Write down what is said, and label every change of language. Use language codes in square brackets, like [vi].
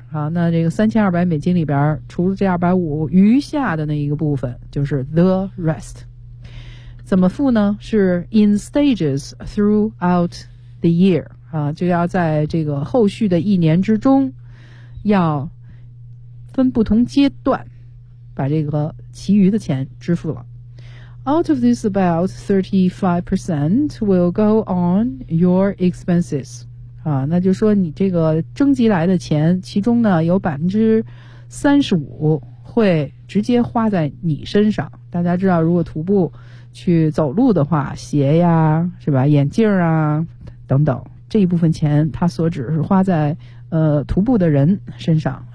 [zh] 好，那这个$3200里边，除了这$250，余下的那一个部分就是 [en] the rest。 [zh] 怎么付呢？是 [en] in stages throughout the year。 [zh] 啊，就要在这个后续的一年之中，要分不同阶段把这个其余的钱支付了。 [en] Out of this, about 35% will go on your expenses. [zh] 啊，那就说你这个征集来的钱，其中呢有35%会直接花在你身上。大家知道，如果徒步去走路的话，鞋呀，是吧？眼镜啊，等等，这一部分钱，它所指是花在徒步的人身上。